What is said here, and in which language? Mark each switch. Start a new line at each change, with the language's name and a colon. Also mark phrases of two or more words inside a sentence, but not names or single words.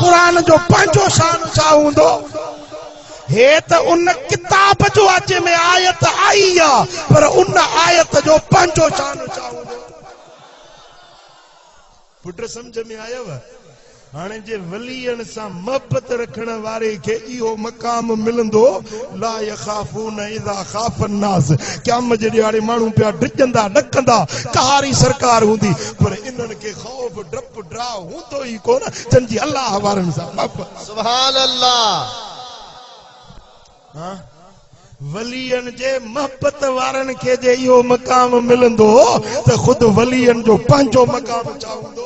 Sindhi: क़ुरान जो पंहिंजो शान छा हूंदो? हे त उन किताब जो अच में आयत आई आहे, पर उन आयत जो पंहिंजो शान छा हूंदो? पुट सम्झ में आयव? हाणे जे वलियन सां मोहब्बत रखण वारे खे इहो मक़ाम मिलंदो
Arabic: لا يخافون إذا خاف الناس
Sindhi: क़यामत जे ॾियारे माण्हू पिया डिॼंदा ॾकंदा कहारी सरकार हूंदी पर इन्हनि खे ख़ौफ़ डप ड्राव हूंदो ई कोन जंहिंजी अल्लाह वारनि सां मोहब्बत
Arabic: سبحان الله
Sindhi: हाँ वलियन जे मोहब्बत वारनि खे जे इहो मक़ाम मिलंदो त ख़ुदि वलियन जो पंहिंजो मक़ाम छा हूंदो